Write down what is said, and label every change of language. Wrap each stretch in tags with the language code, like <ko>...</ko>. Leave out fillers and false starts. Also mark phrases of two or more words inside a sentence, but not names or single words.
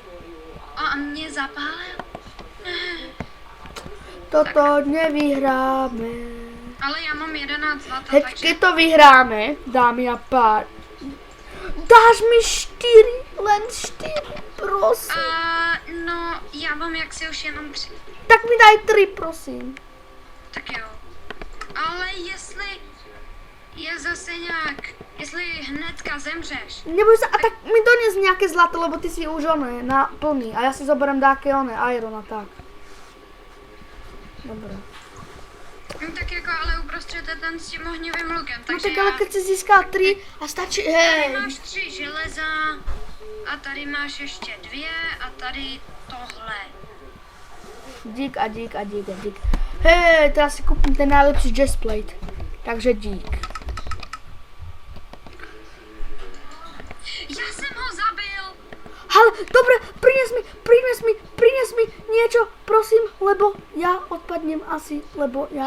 <cs>A mě zapálil.</cs> <sk>Toto nevyhráme.</sk> <cs>Ale já mám 11 zlata,</cs> <sk>Hej,</sk> <cs>takže...</cs> <sk>keď to vyhráme, dámy a pár. Dáš mi 4, len 4, prosím.</sk> <cs>No, já mám jaksi už jenom 3.</cs> <sk>Tak mi daj 3, prosím.</sk> <cs>Tak jo. Ale jestli je zase nějak, jestli hnedka zemřeš,</cs> <sk>Neboj sa, a tak mi dones nejaké zlato, lebo ty si už oné, na plný. A ja si zoberiem dáke oné, iron a tak. Dobre.</sk> <cs>no tak jako ale uprostřed je ten s tím ohnivým lukem,</cs> <sk>No</sk> <cs>takže</cs> <sk>tak ale keď si získal 3 a stačí,</sk> <cs>tady</cs> <sk>hej.</sk> <cs>máš 3 železa a tady máš ještě 2 a tady tohle.</cs> <sk>Dík a dík a dík a dík. Hej, teraz si kúpim ten najlepší chestplate. Takže dík.</sk> <cs>Já jsem ho zabil!</cs> <sk>Ale, dobre, prines mi niečo, prosím, lebo ja odpadnem asi, lebo ja...</sk>